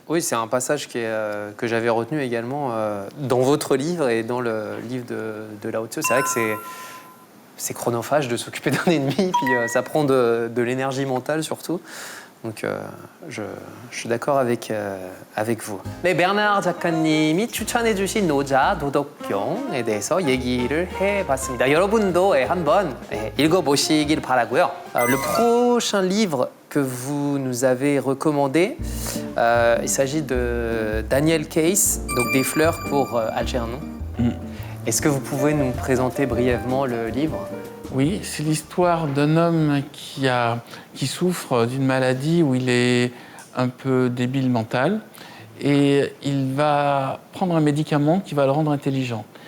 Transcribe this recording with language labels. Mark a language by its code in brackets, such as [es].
[fr] Oui, c'est un passage que j'avais retenu également dans votre livre et dans le livre de Lao Tzu. C'est vrai que c'est chronophage de s'occuper d'un ennemi, puis ça prend de l'énergie mentale surtout. Donc je suis d'accord avec vous. [ko] 네, 베르나르 작가님이 추천해주신 노자 도덕경에 대해서 얘기를 해봤습니다. 여러분도 한번 읽어보시길 바라고요. [fr] Le prochain livre que vous nous avez recommandé, il s'agit de Daniel Case, donc Des fleurs pour Algernon. Est-ce que vous pouvez nous présenter brièvement le livre ? Oui, c'est l'histoire d'un homme qui souffre d'une maladie où il est un peu débile mental et il va prendre un médicament qui va le rendre intelligent.